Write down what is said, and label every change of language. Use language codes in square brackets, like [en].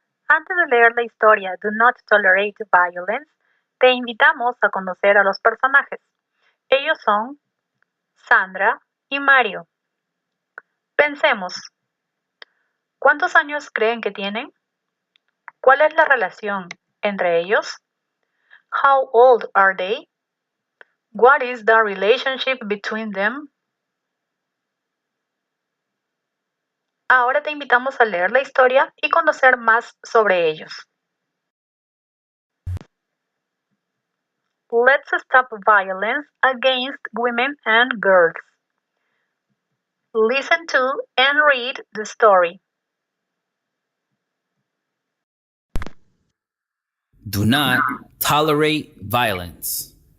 [en] Antes de leer la historia Do Not Tolerate Violence, te invitamos a conocer a los personajes. Ellos son Sandra y Mario. Pensemos, ¿cuántos años creen que tienen? ¿Cuál es la relación entre ellos? How old are they? What is the relationship between them? [es] Ahora te invitamos a leer la historia y conocer más sobre ellos. [en] Let's stop violence against women and girls. Listen to and read the story. Do not tolerate violence.